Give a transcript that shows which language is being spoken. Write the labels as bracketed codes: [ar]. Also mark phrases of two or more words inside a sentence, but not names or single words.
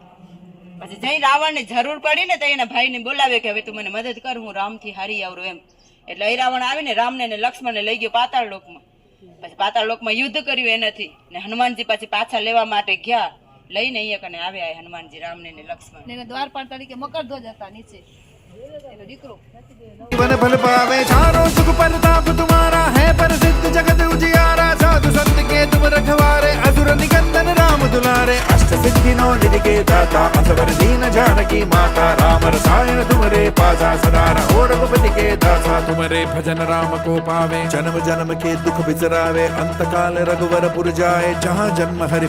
[gu] પછી જઈ રાવણ ને જરૂર પડી ને તો એના ભાઈ ને બોલાવે કે હવે તું મને મદદ કર હું રામ થી હારી આવરું એમ. એટલે રાવણ આવીને રામને ને લક્ષ્મણને લઈ ગયો પાતાળ લોકમાં. પછી પાતાળ લોકમાં યુદ્ધ કર્યું એનાથી ને હનુમાનજી પછી પાછા લેવા માટે ગયા. લઈને અહીંયા કને આવ્યા હનુમાનજી રામને ને લક્ષ્મણ ને દ્વારપાલ તરીકે મકરધ્વજ હતા નીચે એનો દીકરો. [awa] जीवन फल पावे चारों सुख परताप तुम्हारा है प्रसिद्ध जगत उजियारा साधु संत के तुम रखवारे असुर निकंदन राम दुलारे अष्ट सिद्धि नौ निधि के दाता असवर दीन जानकी माता राम रसायन तुमरे पासा सदा रहो रघुपति के दासा तुमरे भजन राम को पावे जन्म जन्म के दुख बिसरावे अंत काल रघुवर पुर जाए जहाँ जन्म हरि